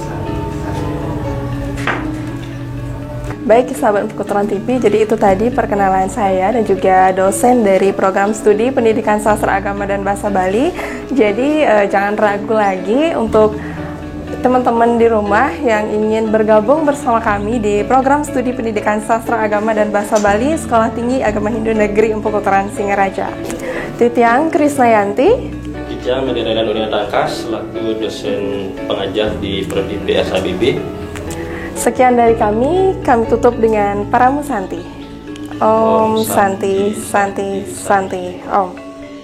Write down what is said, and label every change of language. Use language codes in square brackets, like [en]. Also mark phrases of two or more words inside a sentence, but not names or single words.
[id] Baik sahabat Puturan TV, jadi itu tadi perkenalan saya dan juga dosen dari program studi pendidikan sastra agama dan bahasa Bali. Jadi jangan ragu lagi untuk teman-teman di rumah yang ingin bergabung bersama kami di program studi pendidikan sastra agama dan bahasa Bali Sekolah Tinggi Agama Hindu Negeri Empu Puturan Singaraja. Titiang Krisnayanti, Titiang Mediradan Unia Tangkas selaku dosen pengajar di Prodi PSABB. Sekian dari kami tutup dengan para musanti. [sa] Om Santi, Santi, Santi, Om.